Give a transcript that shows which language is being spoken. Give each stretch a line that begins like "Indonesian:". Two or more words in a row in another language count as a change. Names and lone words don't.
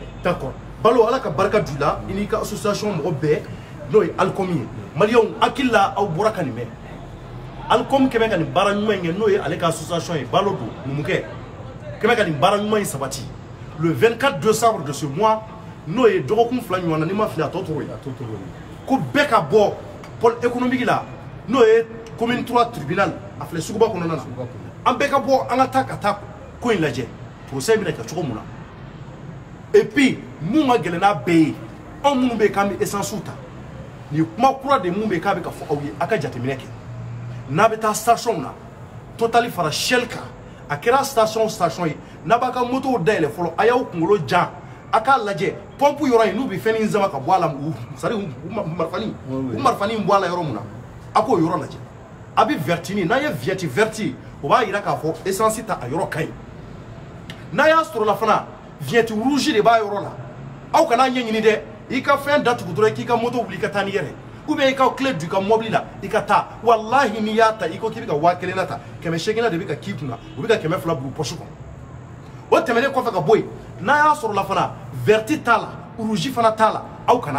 Bambara: D'accord Balo ala ka barika d'u la i n'i ka association mɔgɔ bɛɛ n'o ye Alcom ye maliyɛnw hakili la aw bɔra ka nin mɛn Alcom kɛmɛ ka nin baara ɲuman in kɛ n'o ye ale ka association ye Balo don numukɛ kɛmɛ ka nin baara ɲuman in sabati
French: le 24 décembre de ce mois
Bambara: n'o ye dɔgɔkun fila ɲɔgɔn na n'i ma fili a tɔ tora yen ko bɛɛ ka bɔ
French: pôle économique
Bambara: la n'o ye commune 3 tribunal a filɛ suguba kɔnɔna na an bɛɛ ka bɔ an ka taa ko in lajɛ procès bɛna kɛ cogo mun na
French: et puis
Bambara: mun ka gɛlɛn n'a bɛɛ ye anw minnu bɛ yen k'an bɛ essence ta nin kuma kura de mun bɛ yen k'a bɛ ka fɔ aw ye a ka jateminɛ kɛ n'a bɛ taa station na Total fara Shell kan a kɛra station ye n'a b'a ka moto dayɛlɛ fɔlɔ a y'aw kunkolo jan a k'a lajɛ pompe yɔrɔ in n'u bɛ fɛn in sama ka bɔ a la
French: c'est à dire
Bambara: u marifani bɔ a la yɔrɔ mun na a k'o yɔrɔ lajɛ a bɛ vertini n'a ye verti o b'a yira k'a fɔ essence ta a yɔrɔ ka ɲi n'a y'a sɔrɔ la fana
French: vignette rouge
Bambara: de b'a yɔrɔ la aw kana ɲɛɲini dɛ i ka fɛn datugu dɔrɔn k'i ka moto wuli i ka taa n'i yɛrɛ
French: ou bien
Bambara: i ka clé du ka mobile la i ka taa wallahi n'i y'a ta i ko k'i bɛ ka 5000 na ta 800 de bɛ ka k'i kunna u bɛ ka 200 bila poche kɔnɔ o tɛmɛnen kɔfɛ ka bɔ yen n'a y'a sɔrɔ la fana verti t'a la rouge fana t'a la aw kana